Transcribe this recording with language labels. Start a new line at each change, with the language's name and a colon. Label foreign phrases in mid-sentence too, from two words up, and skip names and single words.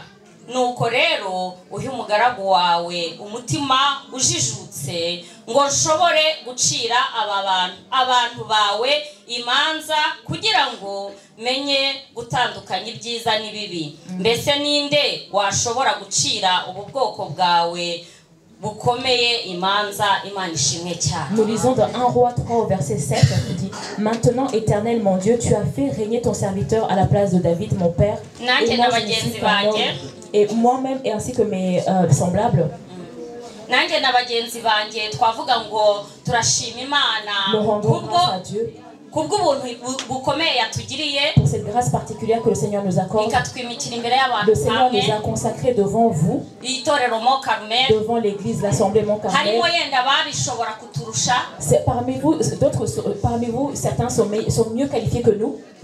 Kinyarwanda: Nuko rero uhe umugaragu wawe umutima ujijutse ngo nshobore gucira abantu bawe imanza kugira ngo menye gutandukanya ibyiza n'ibibi. Mbese ninde washobora gucira ubu bwoko bwawe bukomeye imanza? Imana ishimwe cyane.
French: Nous lisons dans 1 Roi 3 au verset 7 qui dit: Maintenant, Éternel mon Dieu, tu as fait régner ton serviteur à la place de David mon père. Et moi-même et ainsi que mes semblables.
Kinyarwanda: Nanjye na bagenzi banjye twavuga ngo turashima Imana
French: pour cette grâce particulière que le Seigneur nous accorde. Le Seigneur nous a consacrés devant vous, devant l'église, l'assemblée Mont Carmel. Parmi vous, certains sont mieux qualifiés que nous.